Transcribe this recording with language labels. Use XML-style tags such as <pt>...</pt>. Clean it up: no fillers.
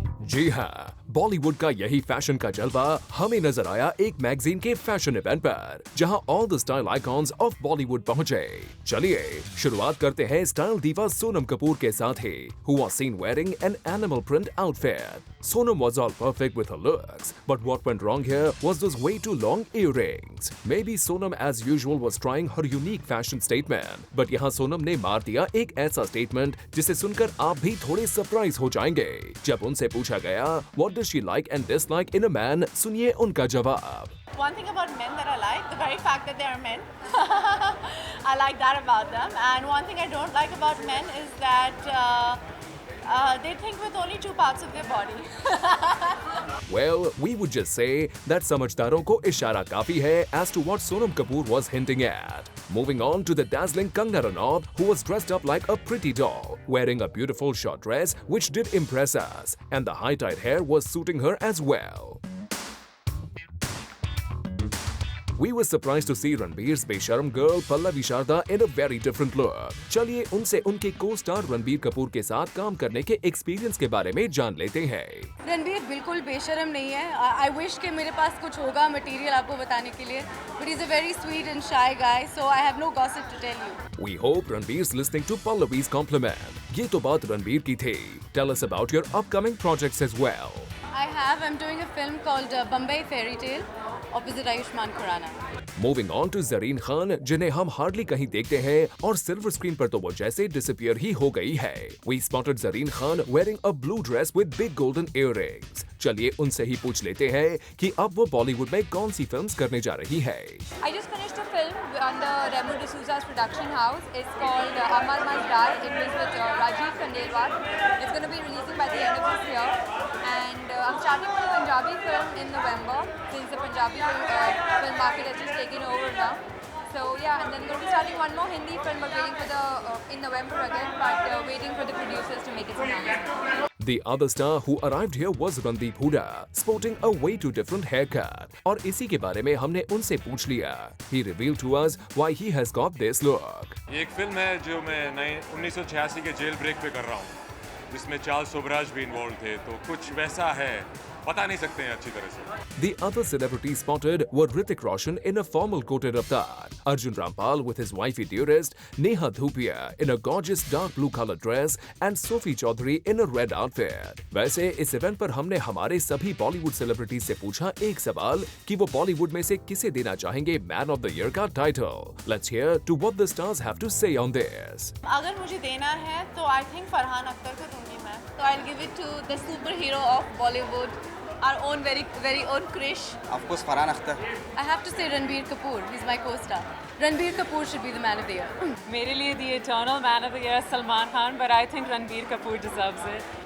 <hi>जी हाँ, बॉलीवुड का यही फैशन का जलवा हमें नजर आया एक मैगजीन के फैशन इवेंट पर, जहां</hi> <en>all the style icons of Bollywood</en> <hi>पहुंचे। चलिए शुरुआत करते हैं स्टाइल दीवा सोनम कपूर के साथ ही,</hi> <en>who was seen wearing an animal print outfit. Sonam was all perfect with her looks, but what went wrong here was those way too long earrings. Maybe Sonam as usual was trying her unique fashion statement, but</en> <hi>यहाँ सोनम ने मार दिया एक ऐसा statement जिसे सुनकर आप भी थोड़े सरप्राइज हो जाएंगे। जब उनसे पूछा गया</hi> <en>what does she like and dislike in a man,</en> <hi>सुनिए उनका जवाब।</hi> <en>One thing about men that I like, the very fact that they are men. I like that about them. And one thing I don't like about men is that they think with only two parts of their body. Well, we would just say that</en> <hi>समझदारों को इशारा काफी है</hi> <en>as to what Sonam Kapoor was hinting at. Moving on to the dazzling Kangna Ranaut, who was dressed up like a pretty doll, wearing a beautiful short dress which did impress us, and the high-tied hair was suiting her as well. We were surprised to see Ranbir's Besharam girl Pallavi Sharda in a very different look.</en> <hi>चलिए उनसे उनके co-star Ranbir Kapoor के साथ काम करने के experience के बारे में जान लेते हैं। रणबीर बिल्कुल बेशर्म नहीं है।</hi> <en>I wish</en> <hi>कि मेरे पास कुछ होगा मटेरियल आपको बताने के लिए,</hi> <en>but he's a very sweet and shy guy, so I have no gossip to tell you. We hope Ranbir's listening to Pallavi's compliment.</en> <hi>ये तो बात रणबीर की थी.</hi> <en>Tell us about your upcoming projects as well. I'm doing a film called Bombay Fairy Tale, opposite Ayushmann Khurrana. Moving on to</en> <hi>Zareen Khan, जिन्हें हम hardly कहीं देखते हैं और सिल्वर स्क्रीन पर तो वो जैसे डिसअपियर ही हो गई है।</hi> <en>We spotted Zareen Khan wearing a blue dress with big golden earrings.</en> <hi>चलिए उनसे ही पूछ लेते हैं कि अब वो बॉलीवुड में कौन सी फिल्म्स करने जा रही है।</hi> <en>I just finished a film under Remo D'Souza's production house. It's called Amar Must Die. It is with Rajiv Khandelwal. It's going to be releasing by the end of this year. And I'm starting with a Punjabi film in November, since the Punjabi film market has just taken over now. So yeah, and then going to be starting one more Hindi film, but waiting for the in November again, but waiting for the producers to make its announcement. The other star who arrived here was Randeep Hooda, sporting a way too different haircut.</en> <hi>और इसी के बारे में हमने उनसे पूछ लिया.</hi> <en>He revealed to us why he has got this look.</en> <hi>ये एक फिल्म है जो मैं 1986 के जेल ब्रेक पे कर रहा हूँ, जिसमें चार्ल्स सोबराज भी इन्वॉल्व थे, तो कुछ वैसा है, बता नहीं सकते हैं अच्छी तरह से।</hi> <en>The other celebrities spotted were Hrithik Roshan in a formal coated avatar, Arjun Rampal with his wifey dearest, Neha Dhupia in a gorgeous dark blue colored dress, and Sophie Chaudhary in a red outfit.</en> <hi>वैसे इस event पर हमने हमारे सभी Bollywood celebrities से पूछा एक सवाल कि वो बॉलीवुड में से किसे देना चाहेंगे मैन ऑफ द ईयर का title.</hi> <en>Let's hear to what the stars have to say on this.</en> <hi>अगर मुझे देना है तो</hi> <en>I think</en> <hi>फरहान अख्तर को दूंगी मैं।</hi> <en>So I'll give it to the superhero of Bollywood, our own very own Krish. Of course, Farhan Akhtar. I have to say Ranbir Kapoor. He's my co-star. Ranbir Kapoor should be the man of the year.</en> <hi>मेरे लिए</hi> <en>the eternal man of the year Salman Khan, but I think Ranbir Kapoor deserves it.</en>